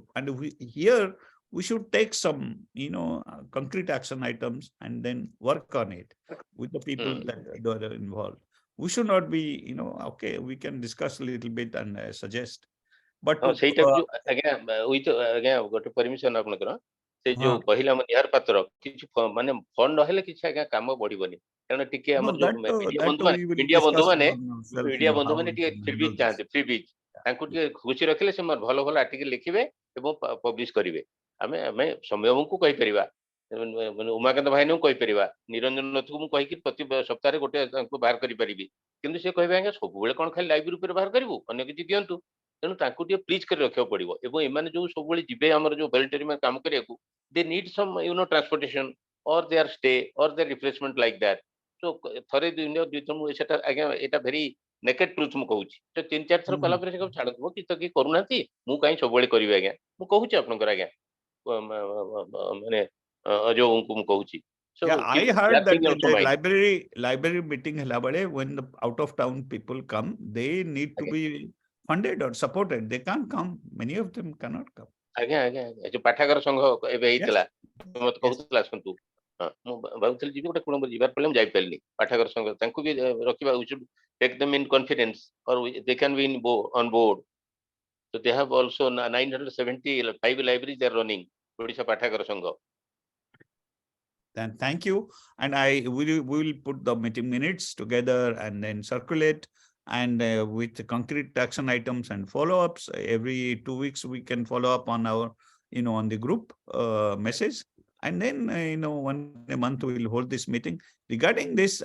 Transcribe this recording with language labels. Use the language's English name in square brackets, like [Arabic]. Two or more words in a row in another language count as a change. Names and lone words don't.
[English] And we should take some, concrete action items and then work on it with the people that are involved. We should not be, okay, we can discuss a little bit and suggest. But again, got a permission. [Odia] ସେ ଯୋଉ କହିଲା ନିହାର ପାତ୍ର କିଛି ମାନେ ଫଣ୍ଡ ନହେଲେ କିଛି ଆଜ୍ଞା କାମ ବଢିବନି, କାରଣ ଟିକେ ଆମର ଯୋଉ ମିଡିଆ ବନ୍ଧୁମାନେ ଟିକେ ଫ୍ରିବିଜ୍ ଚାହାନ୍ତି, ଫ୍ରିବିଜ୍ ତାଙ୍କୁ ଟିକେ ଖୁସି ରଖିଲେ ସେ ଭଲ ଭଲ ଆର୍ଟିକଲ ଲେଖିବେ ଏବଂ ପବ୍ଲିଶ କରିବେ। ଆମେ ସମ୍ୟମଙ୍କୁ କହିପାରିବା, ଉମାକାନ୍ତ ଭାଇନଙ୍କୁ କହିପାରିବା, ନିରଞ୍ଜନ ନାଥକୁ ମୁଁ କହିକି ପ୍ରତି ସପ୍ତାହରେ ଗୋଟେ ତାଙ୍କୁ ବାହାର କରିପାରିବି, କିନ୍ତୁ ସେ କହିବେ ଆଜ୍ଞା ସବୁବେଳେ କଣ ଖାଲି ଲାଇବ୍ରେରୀ ଉପରେ ବାହାର କରିବୁ, ଅନ୍ୟ କିଛି ଦିଅନ୍ତୁ। ତେଣୁ ତାଙ୍କୁ ଟିକେ ପ୍ଲିଜ କରି ରଖିବାକୁ ପଡିବ। ଏବଂ ଏମାନେ ଯୋଉ ସବୁବେଳେ ଯିବେ ଆମର ଯୋଉ ଭଲେଣ୍ଟାରୀ ମାନେ କାମ କରିବାକୁ, [English] they need some transportation or their stay or their refreshment like that. [Odia] So ଥରେ ଦୁଇ ସେଟା ଆଜ୍ଞା ଏଟା [English] very naked truth [Odia] ମୁଁ କହୁଛି। ତ 3-4 ଥର କଲା ପରେ ସେ କହୁଛି ଛାଡନ୍ତୁ କି ତ କି କରୁନାହାନ୍ତି, ମୁଁ କାହିଁ ସବୁବେଳେ କରିବି ଆଜ୍ଞା। ମୁଁ କହୁଛି ଆପଣଙ୍କର ଆଜ୍ଞା ମାନେ ଅଜୟଙ୍କୁ ମୁଁ କହୁଛି। [English] So I heard that the library meeting [Odia] ହେଲା ବେଳେ [English] when the out of town people come, they need to be funded or supported. They can't come. Many of them cannot come. [Odia] ଆଜ୍ଞା ଯୋଉ ପାଠାଗାର ସଂଘ ଏବେ ହେଇଥିଲା, ମତେ କହୁଥିଲା ଆସନ୍ତୁ, ମୁଁ ଭାବୁଥିଲି ଯିବି, ଗୋଟେ କୋଣ ଯିବାର ପଡ଼ିଲେ ମୁଁ ଯାଇପାରିଲିନି। ପାଠାଗାର ସଂଘ ତାଙ୍କୁ ବି ରଖିବା, [English] we should take them in confidence or they can be on board. So they have also 975 libraries they are running, [Odia] Odisha ପାଠାଗାର ସଂଘ। [English] Then thank you, and we will put the meeting minutes together and then circulate, and with concrete action items and follow-ups. Every 2 weeks we can follow up on our on the group message, and then 1 month we will hold this meeting regarding this.